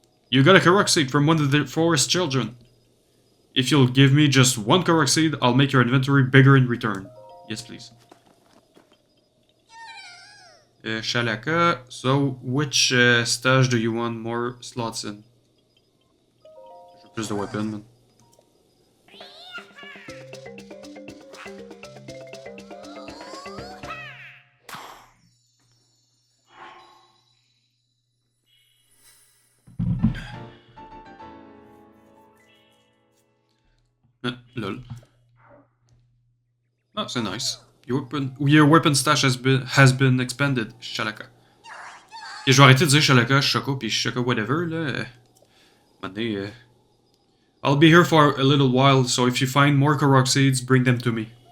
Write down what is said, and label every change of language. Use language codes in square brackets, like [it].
[en] You got a Korok seed from one of the forest children. If you'll give me just one Korok seed, I'll make your inventory bigger in return. Yes, please. Shalaka. So, which stage do you want more slots in? [fr] Je veux plus de weapon, man. Lol. Oh, c'est nice. [en] Your weapon stash has been expanded, Shalaka. [fr] Et je vais arrêter de dire Shalaka, Shoko, puis Shoko whatever, là. [en] I'll be here for a little while, so if you find more Korok seeds, bring them to me.